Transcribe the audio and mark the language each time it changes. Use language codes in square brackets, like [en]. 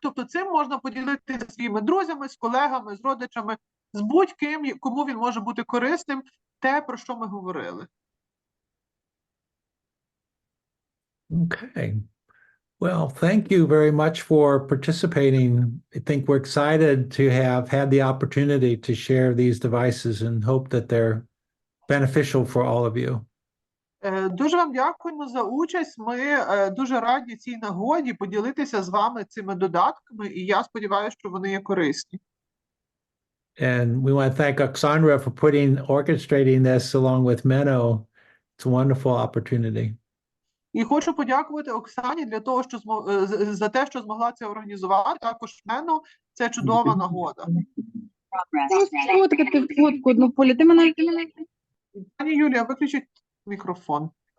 [uk] Тобто цим можна поділитися зі своїми друзями, з колегами, з родичами, з будь-ким, кому він може бути корисним, те, про що ми говорили. [en] Okay. Well, thank you very much for participating. I think we're excited to have had the opportunity to share these devices and hope that they're beneficial for all of you. [uk] Дуже вам дякуємо за участь. Ми дуже раді цій нагоді поділитися з вами цими додатками, і я сподіваюся, що вони є корисні. [en] And we want to thank Oksandra for orchestrating this along with Menno. It's a wonderful opportunity. [uk] І хочу подякувати Оксані для того, що за те, що змогла це організувати. Також Мену, це чудова нагода. Сфоткати фотку одну полі. Ти мене. Пані Юлія, виключіть мікрофон.